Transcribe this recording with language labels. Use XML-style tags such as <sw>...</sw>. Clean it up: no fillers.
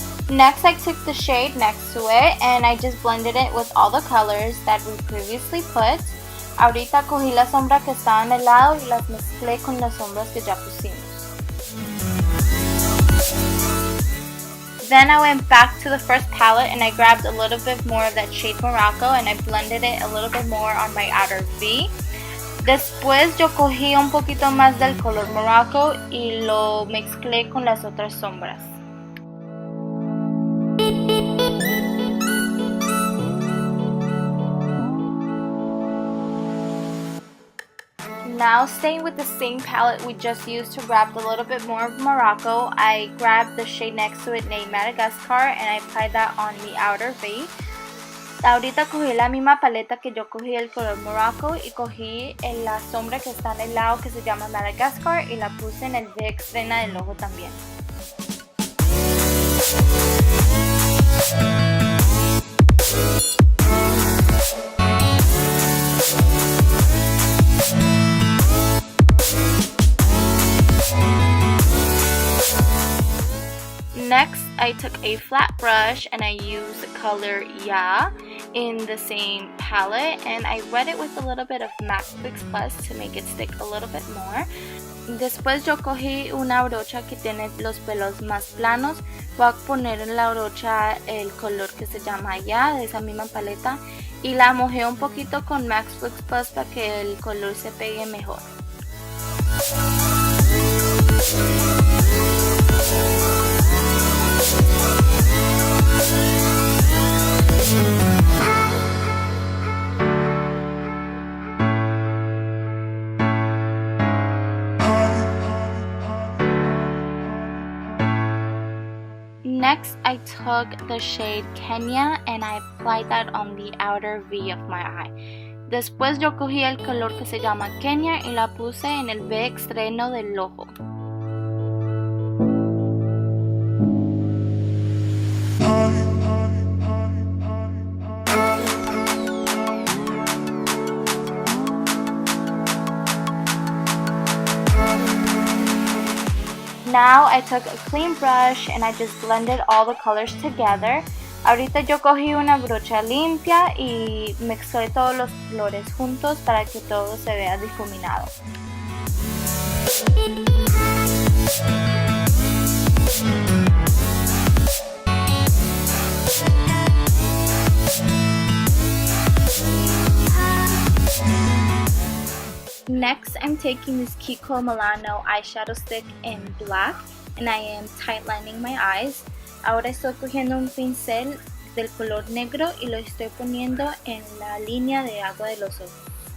<en>Next, I took the shade next to it and I just blended it with all the colors that we previously put.</en> <es>Ahorita cogí la sombra que estaba en el lado y las mezclé con las sombras que ya pusimos.</es> <en>Then I went back to the first palette and I grabbed a little bit more of that shade Morocco and I blended it a little bit more on my outer V.</en> <es>Después yo cogí un poquito más del color Morocco y lo mezclé con las otras sombras.</es> <en>Now, staying with the same palette we just used to grab a little bit more of Morocco, I grabbed the shade next to it named Madagascar and I applied that on the outer V.</en> <es>Ahorita cogí la misma paleta que yo cogí el color Morocco y cogí la sombra que está en el lado que se llama Madagascar y la puse en el V externa del ojo también.</es> <en>Next, I I took a flat brush and I used the color Ya in the same palette, and I wet it with a little bit of MAC Fix Plus to make it stick a little bit more.</en> <es>Después yo cogí una brocha que tiene los pelos más planos. Voy a poner en la brocha el color que se llama Ya de esa misma paleta y la mojé un poquito con MAC Fix Plus para que el color se pegue mejor.</es> <en>Next, I took the shade Kenya and I applied that on the outer V of my eye.</en> <es>Después yo cogí el color que se llama Kenya y la puse en el V extremo del ojo.</es> <en>Now I took a clean brush and I just blended all the colors together.</en> <es>Ahorita yo cogí una brocha limpia y mezclé todos los colores juntos para que todo se vea difuminado.</es> <en>Next, I'm taking this Kiko Milano eyeshadow stick in black and I am tightlining my eyes.</en> <es>Ahora estoy cogiendo un pincel del color negro y lo estoy poniendo en la línea de agua de los ojos.</es>